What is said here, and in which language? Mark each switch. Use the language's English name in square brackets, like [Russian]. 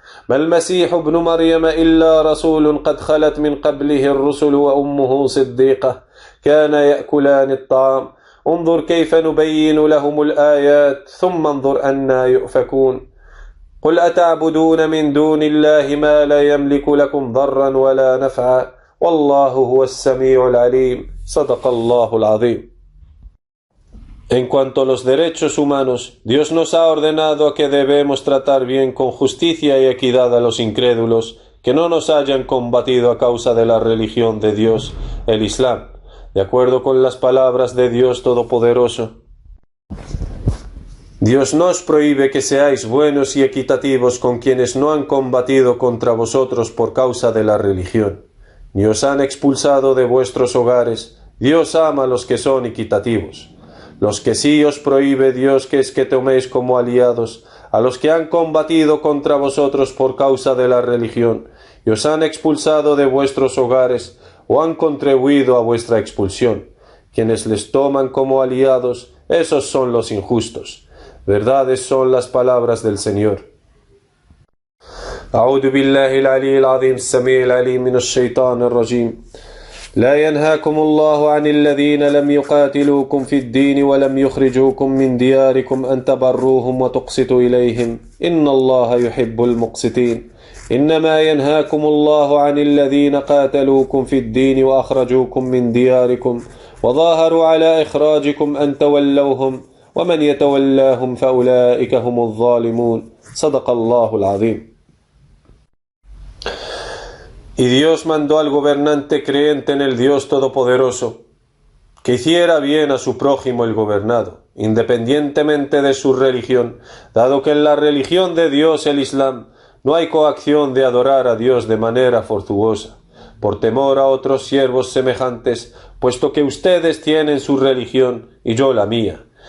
[Arabic] ما المسيح ابن مريم إلا رسول قد خلت من قبله الرسل وأمه صديقة كان يأكلان الطعام انظر كيف نبين لهم الآيات ثم انظر أنى يؤفكون قل أتعبدون من دون الله ما لا يملك لكم ضرا ولا نفعا والله هو السميع العليم صدق الله العظيم. [Spanish] En cuanto a los derechos humanos, Dios nos ha ordenado a que debemos tratar bien con justicia y equidad a los incrédulos que no nos hayan combatido a causa de la religión de Dios, el Islam, de acuerdo con las palabras de Dios Todopoderoso. Dios no os prohíbe que seáis buenos y equitativos con quienes no han combatido contra vosotros por causa de la religión, ni os han expulsado de vuestros hogares. Dios ama a los que son equitativos. Los que sí os prohíbe Dios que es que toméis como aliados a los que han combatido contra vosotros por causa de la religión, y os han expulsado de vuestros hogares, o han contribuido a vuestra expulsión. Quienes les toman como aliados, esos son los injustos. Verdades son las palabras del Señor. [Arabic] أعوذ بالله العلي العظيم السميع العليم من الشيطان الرجيم. لا ينهاكم الله عن الذين لم يقاتلوكم في الدين ولم يخرجوكم من دياركم أن تبروهم وتقسطوا إليهم إن الله يحب المقسطين. إنما ينهاكم الله عن الذين قاتلوكم في الدين وأخرجوكم من دياركم وظاهروا على إخراجكم أن تولوهم ومن يتولاهم فأولئك هم الظالمون. صدق الله العظيم. [Spanish] Y Dios mandó al gobernante creyente en el Dios Todopoderoso que hiciera bien a su prójimo el gobernado, independientemente de su religión, dado que en la religión de Dios, el Islam, no hay coacción de adorar a Dios de manera fortuosa, por temor a otros siervos semejantes, puesto que ustedes tienen su religión y yo la mía,